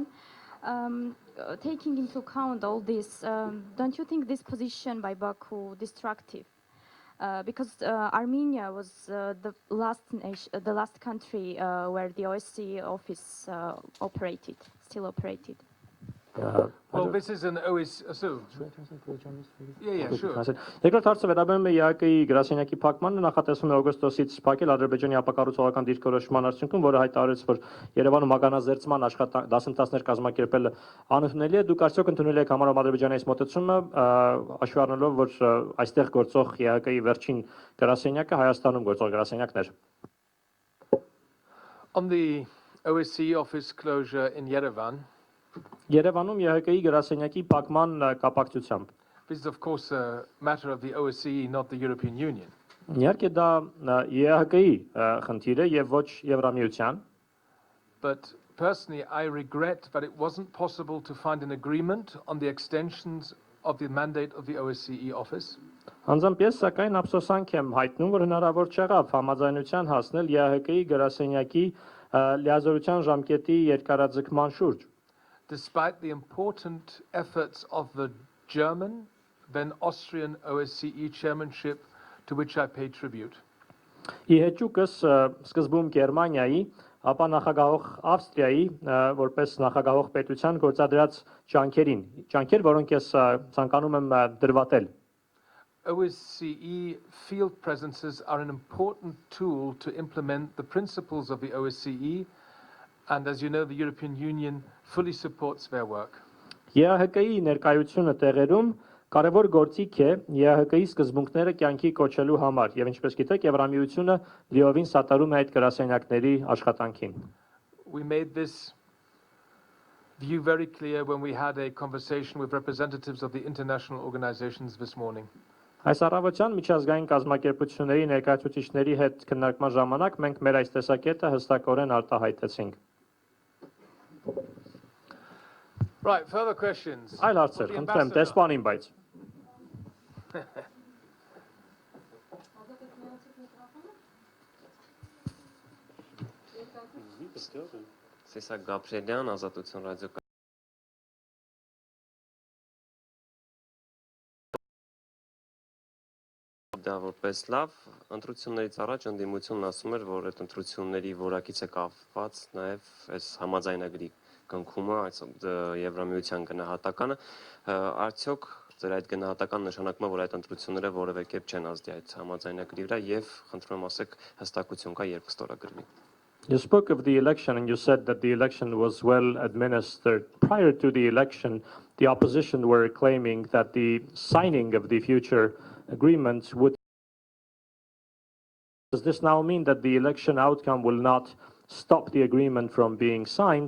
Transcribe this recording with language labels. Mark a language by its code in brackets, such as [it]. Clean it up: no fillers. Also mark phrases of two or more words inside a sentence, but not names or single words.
[en] Taking into account all this, don't you think this position by Baku destructive? Because Armenia was the last country where the OSCE office still operated. Well, this is an OSCE. So, yeah, sure. [hy] Երկրորդ հարցը վերաբերում է ԵԱԿ-ի գրասենյակի փակմանը, նախատեսվում է օգոստոսից փակել Ադրբեջանի ապակառուցողական դիրքորոշման արդյունքում, որը հայտարարեց, որ Երևանում ականազերծման դասընթացներ կազմակերպելը անընդունելի է։ Դուք արդյոք ընդունել եք համարում Ադրբեջանի այս մոտեցումը, հաշվի առնելով, որ այստեղ գործող ԵԱԿ-ի վերջին գրասենյակը Հայաստանում գործող գրասենյակն էր։ [en] On the OSCE office closure in Yerevan, [hy] Երևանում ԵՀԿ-ի գրասենյակի փակման կապակցությամբ [en] This is, of course, a matter of the OSCE, not the European Union. [hy] Իհարկե դա ԵԱՀԿ-ի խնդիր է եւ ոչ Եվրամիության, [en] But personally, I regret that it wasn't possible to find an agreement on the extensions of the mandate of the OSCE office. [hy] Անձամբ ես սակայն ափսոսանք եմ հայտնում, որ հնարավոր չեղավ համաձայնության հասնել ԵԱՀԿ-ի գրասենյակի լիազորության ժամկետի երկարաձգման շուրջ։ [en] Despite the important efforts of the German, then Austrian OSCE chairmanship, to which I pay tribute. [hy] Ի հեճուկս սկզբում Գերմանիայի, ապա նախագահող Ավստրիայի որպես նախագահող պետության գործադրած ջանքեր, որոնք ես ցանկանում եմ դրվատել։ [en] OSCE field presences are an important tool to implement the principles of the OSCE, and as you know, the European Union fully supports their work. [hy] ԵԱՀԿ-ի ներկայությունը տեղերում կարևոր գործիք է ԵԱՀԿ-ի սկզբունքները կյանքի կոչելու համար, եւ ինչպես գիտեք, Եվրամիությունը լիովին սատարում է այդ գրասենյակների աշխատանքին։ [en] We made this view very clear when we had a conversation with representatives of the international organizations this morning. [hy] Այս առավոտյան միջազգային կազմակերպությունների ներկայացուցիչների հետ քննարկման ժամանակ մենք մեր այս տեսակետը հստակորեն արտահայտեցինք։ [en] Right, further questions. [hy] Այլ հարցեր, խնդրեմ, տեսպանին բայց։ Սեսակ Գաբրելյան, Ազատություն ռադիո դա որպես լավ, ընտրություններից առաջ ընդդիմությունն ասում էր, որ այդ ընտրությունների որակից է կապված նաև այս համաձայնագրի կնքումը, այս Եվրամիության գնահատականը, արդյոք ձեր այդ գնահատական նշանակում է, որ այդ ընտրությունները որևէ կերպ չեն ազդի այդ համաձայնագրի վրա եւ խնդրում եմ ասեք հստակություն կա երբ կստորագրվի։ [en] You spoke of the election and you said that the election was well administered. Prior to the election, the opposition were claiming that the signing of the future agreements would. Does this now mean that the election outcome will not stop the agreement from being signed?